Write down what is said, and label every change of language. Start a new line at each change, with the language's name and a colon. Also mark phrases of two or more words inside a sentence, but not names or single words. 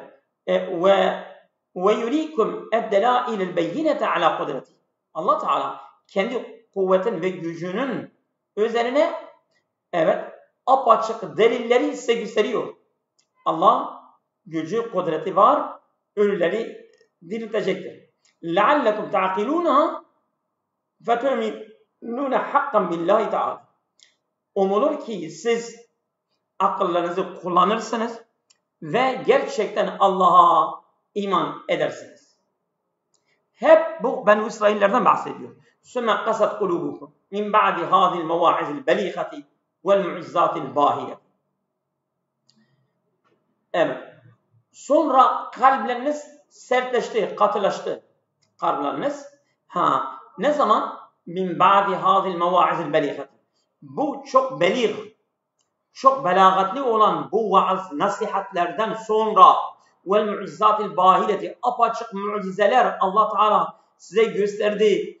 Arabic: ويريكم الدلائل البينة على قدرته.
Turkish: Allah Teala kendi kuvvetin ve gücünün üzerine apaçık delilleri size gösteriyor. Allah gücü, kudreti var, ölüleri diriltecektir.
Arabic: لَعَلَّكُمْ تَعْقِلُونَهَا فَتُؤْمِنُونَ حَقًّا بِاللّٰهِ تَعَالَى.
Turkish: Umulur ki siz akıllarınızı kullanırsınız ve gerçekten Allah'a iman edersiniz. Hep bu Beni İsraillerden bahsediyor.
Arabic: ثُمَّ قَسَتْ قُلُوبُكُمْ مِنْ بَعْدِ هَذِي الْمَوَاعِزِ الْبَلِيغَةِ وَالْمُعِزَّاتِ الْبَاهِيَةِ.
Turkish: Evet. Sonra kalpleriniz sertleşti, katılaştı. Kalpleriniz. Ne zaman?
Arabic: من بعد هذه المواعظ البليغة.
Turkish: Bu çok belir, çok belagatli olan bu vaaz, nasihatlerden sonra
Arabic: والمعجزات الباهرة,
Turkish: apaçık mucizeler Allah Teala size gösterdi.